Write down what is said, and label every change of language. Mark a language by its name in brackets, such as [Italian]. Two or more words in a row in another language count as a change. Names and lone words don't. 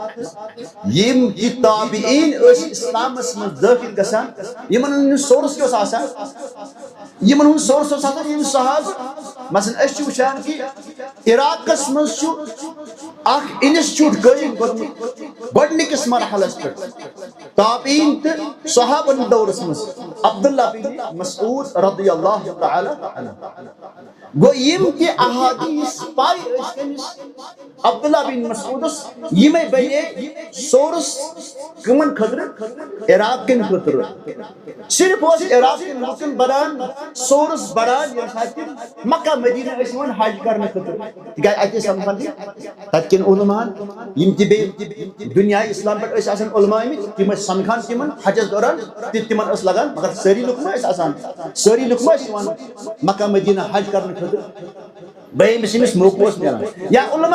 [Kashmiri] یم تہِ تابعین ٲسۍ اسلامس مز دٲخل گژھان یمن ہُنٛد سورس کیٛاہ اوس آسان یمن ہُنٛد سورس اوس آسان یم صحاب مثلاً أسۍ چھِ وٕچھان کہِ عراقس مز چھُ اکھ انسٹیوٹ قٲیِم کوٚرمُت گۄڈنِکِس مرحلس پٮ۪ٹھ تابعین تہٕ صحابن دورس مز عبداللہ بن مسعود رضی اللہ تعالی عنہ گو یم تہِ احادیث پاے ٲسۍ أمِس عبداللہ بن مسعودس یمے بنے سورس کمن خٲطرٕ عراق کٮ۪ن خٲطرٕ صرف اوس عراق کٮ۪ن لُکن بڑان سورس بڑان ییٚمہِ ساتہٕ تِم مکہ مدینہ ٲسۍ یِوان حج کرنہٕ خٲطرٕ تِکیازِ اَتہِ ٲسۍ سمکھان کہِ تتہِ کٮ۪ن علماہن یم تہِ بیٚیہِ دُنیاے اسلام پٮ۪ٹھ ٲسۍ آسان علما آمٕتۍ تِم ٲسۍ سمکھان تِمن حجس دوران تہِ تِمن ٲس لگان مگر سٲری لُکھ ما ٲسۍ آسان سٲری لُکھ ما ٲسۍ یِوان مکہ مدینہ حج کرنہٕ خٲطرٕ بیٚیہِ ییٚمِس موقعہٕ اوس میلان یا علما